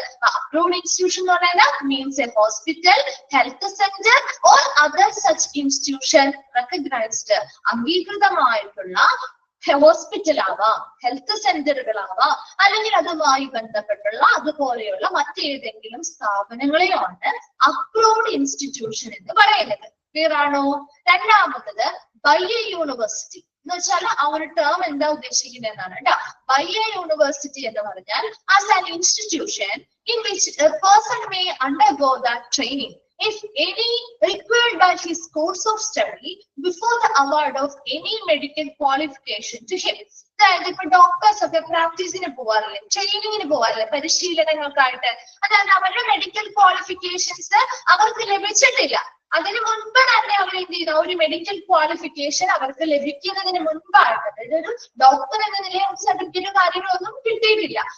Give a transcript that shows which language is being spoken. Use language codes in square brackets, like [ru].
[ml] Approved institution എന്ന് പറയുന്നത് [en] means a hospital, health centre or other such institution recognised, [ml] അംഗീകൃതമായിട്ടുള്ള hospital ആവാം, health സെന്ററുകളാവാം, അല്ലെങ്കിൽ അതുമായി ബന്ധപ്പെട്ടുള്ള അതുപോലെയുള്ള മറ്റേതെങ്കിലും സ്ഥാപനങ്ങളെയാണ് അപ്രൂവ്ഡ് ഇൻസ്റ്റിറ്റ്യൂഷൻ എന്ന് പറയുന്നത്. ക്ലിയർ ആണോ? രണ്ടാമത്തത് ബൈ എ യൂണിവേഴ്സിറ്റി എന്ന് വെച്ചാൽ ആ ഒരു ടേം എന്താ ഉദ്ദേശിക്കുന്നത് എന്നാണ് കേട്ടോ. [en] by a university [ml] എന്ന് പറഞ്ഞാൽ [en] As an institution in which a person may undergo that training if any required by his course of study before the award of any medical qualification to him. [ml] അതായത് ഇപ്പൊ doctors ഒക്കെ പ്രാക്ടീസിന് പോവാറില്ലേ, ട്രെയിനിങ്ങിന് പോവാറില്ലേ, പരിശീലനങ്ങൾക്കായിട്ട്. അതായത് അവരുടെ മെഡിക്കൽ ക്വാളിഫിക്കേഷൻസ് അവർക്ക് ലഭിച്ചിട്ടില്ല. അതിന് മുൻപ് തന്നെ അവർ എന്ത് ചെയ്ത ഒരു മെഡിക്കൽ ക്വാളിഫിക്കേഷൻ അവർക്ക് ലഭിക്കുന്നതിന് മുൻപായിട്ട്, അതായത് ഒരു ഡോക്ടർ എന്ന നിലയിൽ സർട്ടിഫിക്കറ്റ് കാര്യങ്ങളൊന്നും കിട്ടിയിട്ടില്ല.